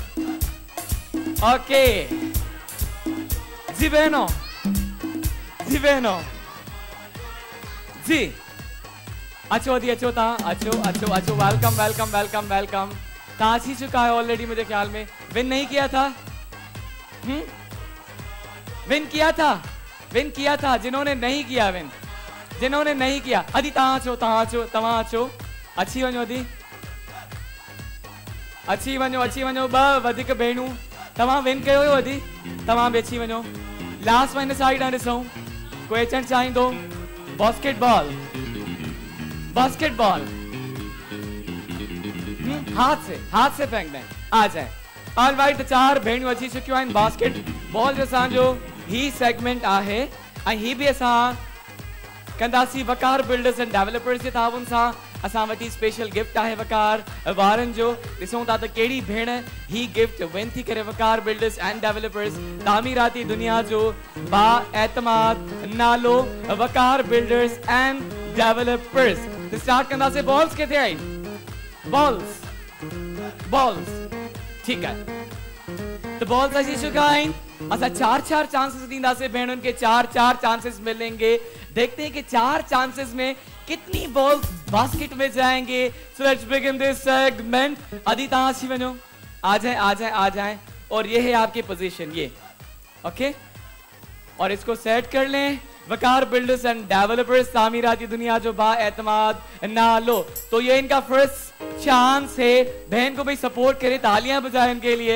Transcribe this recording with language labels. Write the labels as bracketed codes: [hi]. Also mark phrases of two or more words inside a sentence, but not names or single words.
[ur] اوکے جی بہنوں جی [sd] अच्छो दी अच्छो ता अच्छो [ur] ویلکم تا ہی چکا ہے آلریڈی مجھے خیال میں. وِن نہیں کیا تھا وِن کیا تھا جنہوں نے نہیں کیا [sd] अदी तव्हां अचो अची वञो ॿ वधीक भेणूं तव्हां विन कयो हुयो अदी तव्हां बि अची वञो। लास्ट में हिन साइड ॾिसूं कोई अचणु चाहींदो। [ur] باسکٹ بال ہاتھ سے پھینکنا ہے آ جائے. [en] All right [sd] 4 भेणियूं अची चुकियूं आहिनि। बास्केटबॉल जो असांजो ही सेगमेंट आहे ऐं ही बि असां कंदासीं वकार बिल्डर्स एंड डेवलपर्स जे ताउन सां। असां वटि स्पेशल गिफ्ट आहे वकार वारनि जो। ॾिसूं था त कहिड़ी भेण ही गिफ्ट विन थी करे। वकार बिल्डर्स एंड डेवलपर्स तामीराती दुनिया जो बाएतमाद नालो वकार बिल्डर्स एंड डेवलपर्स। तो स्टार्ट कंदासीं। बॉल्स किथे आहिनि? [ur] بالز ٹھیک ہے. [sd] तो बॉल्स अची चुका आहिनि। असां 4 चांसेस दींदासीं भेणुनि [ur] کے 4 چانسز ملیں گے. دیکھتے ہیں کہ 4 چانسز میں کتنی بال باسکٹ میں جائیں گے. [en] So let's begin this segment. [sd] अदी तहां अची वञो [ur] آ جائے اور یہ ہے آپ کی پوزیشن یہ اوکے اور اس کو سیٹ کر لیں. [sd] वकार बिल्डर्स एंड डेवलपर्स तामीराती दुनिया जो बाएतमाद नालो। [ur] تو یہ ان کا فرسٹ چانس ہے۔ بہن کو بھائی سپورٹ کرے تالیاں بجائیں ان کے لیے.